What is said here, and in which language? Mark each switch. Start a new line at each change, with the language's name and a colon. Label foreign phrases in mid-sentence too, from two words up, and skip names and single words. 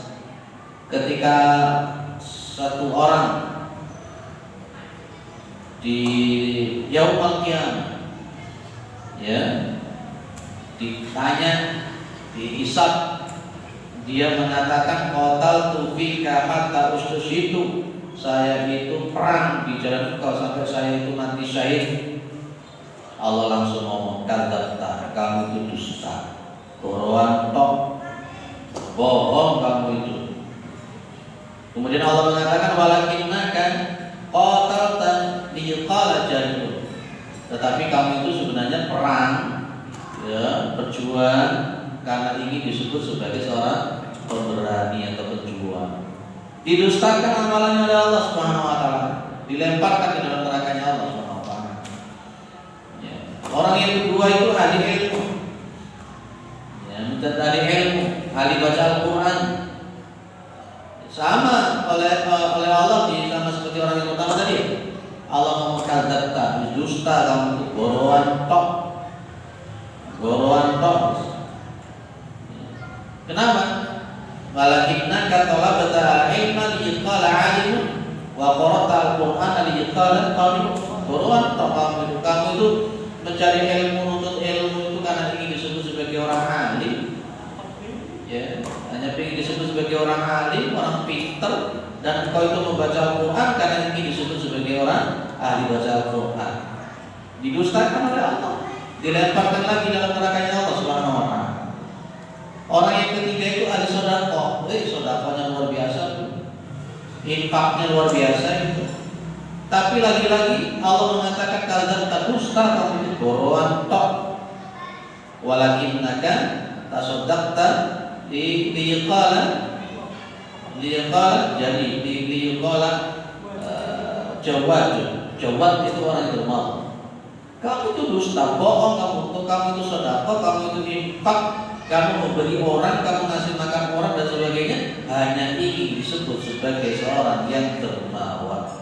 Indonesian: Ketika satu orang di Yaumul Qiyamah ditanya, dihisab, dia mengatakan
Arabic: قاتلت فيك حتى استشهدت,
Indonesian: saya itu perang di jalan engkau sampai saya itu mati syahid. Allah langsung ngomong, kadzabta, kamu itu dusta,
Javanese: koroan tok,
Indonesian: bohong kamu itu. Kemudian Allah mengatakan
Arabic: ولكنك قاتلت ليقال جاهد,
Indonesian: tetapi kamu itu sebenarnya perang, berjuang karena ingin disebut sebagai seorang pemberani atau pejuang. Didustakan amalannya oleh Allah
Arabic: سبحانه وتعالى,
Indonesian: dilemparkan ke dalam nerakanya Allah
Arabic: سبحانه وتعالى.
Indonesian: Orang yang kedua itu ahli ilmu, ahli ilmu, ahli baca Al-Quran. Sama oleh Allah, sama seperti orang yang pertama tadi. Allah ngomong kadzabta, dusta kamu itu,
Javanese: gorowan tok.
Indonesian: Kenapa?
Arabic: ولكنك طلبت العلم ليقال عالم وقرأت القرآن ليقال قارئ.
Javanese: Gorowan tok
Indonesian: kamu itu mencari ilmu, menuntut ilmu itu karena ingin disebut sebagai orang alim. Hanya ingin disebut sebagai orang alim, orang pintar, dan engkau itu membaca Al-Quran karena ingin disebut sebagai orang ahli baca Al-Quran. Didustakan oleh Allah, dilemparkan lagi dalam nerakanya Allah
Arabic: سبحانه وتعالى.
Indonesian: Orang yang ketiga itu ahli sedekah. Sedekahnya luar biasa, infaknya luar biasa itu. Tapi lagi-lagi Allah mengatakan kadzabta, dusta kamu itu,
Javanese: gorowan tok.
Arabic: ولكنك تصدقت ليقال
Indonesian: jadi
Arabic: ليقال جواد
Indonesian: itu orang yang dermawan. Kamu itu dusta, bohong kamu itu sedekah, kamu itu infak, kamu memberi orang, kamu ngasih makan orang dan sebagainya hanya ingin disebut sebagai seorang yang dermawan.